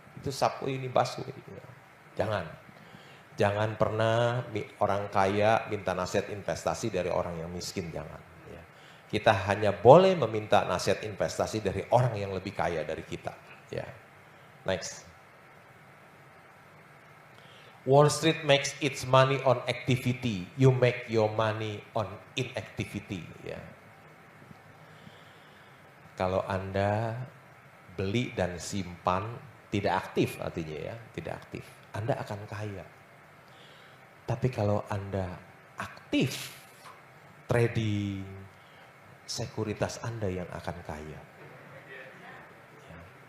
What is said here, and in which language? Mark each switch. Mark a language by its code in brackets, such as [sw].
[id] Itu subway ini busway ya. Jangan pernah orang kaya minta nasihat investasi dari orang yang miskin, jangan ya. Kita hanya boleh meminta nasihat investasi dari orang yang lebih kaya dari kita ya. [en] Next. Wall Street makes its money on activity. You make your money on inactivity. [id] Ya. Kalau Anda beli dan simpan tidak aktif artinya ya, tidak aktif. Anda akan kaya. Tapi kalau Anda aktif trading, sekuritas Anda yang akan kaya. Ya.